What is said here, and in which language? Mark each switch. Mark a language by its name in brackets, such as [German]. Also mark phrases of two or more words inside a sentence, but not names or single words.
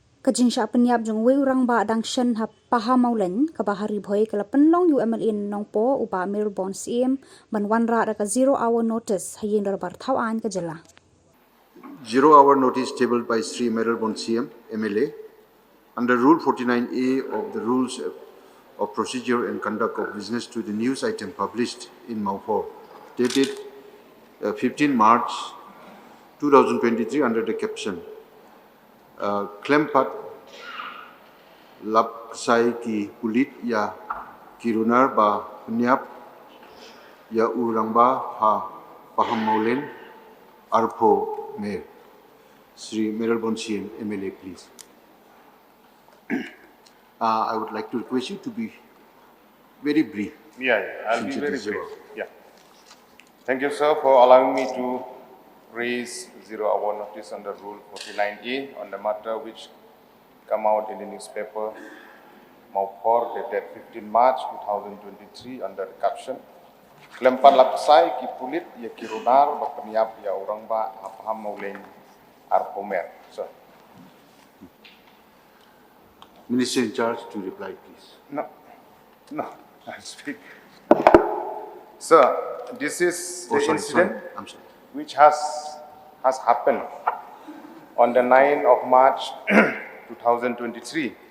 [Khasi] ka jingshah pyniap jong uwei Rangbah dang shen ha Pahammawlein ka bahari bhoi kala pynlong MLA nongpoh uba Mayralborn Syiem ban wanrah ka 0-hour notice ha Ïingdorbar Thawaiñ ka Jylla. [English] 0-hour notice tabled by Sri Mayralborn Syiem, MLA, under Rule 49A of the Rules of Procedure and Conduct of Business to the news item published in nongpoh, dated 15 March 2023 under the caption Klempat [Khasi] Lapsai ki Pulit ya Kirunar ba pyniap ya Rangbah ha Pahammawlein arpho Mayor. [English] Sri Mayralborn Syiem, MLA, please. I would like to request you to be very brief. Yeah, I'll be since it very is brief. your- Yeah. Thank you, sir, for allowing me to raise 0-hour notice under Rule 49A on the matter which come out in the newspaper nongpoh dated 15 March 2023 under the caption [Khasi] Klempat lapsai ki pulit ya kirunar ba pyniap ya Rangbah ha Pahammawlein arpho Mayor. [English] Sir. Minister in charge to reply, please. No, I'll speak. Sir, this is the incident I'm sorry. which has happened on the 9th of March 2023.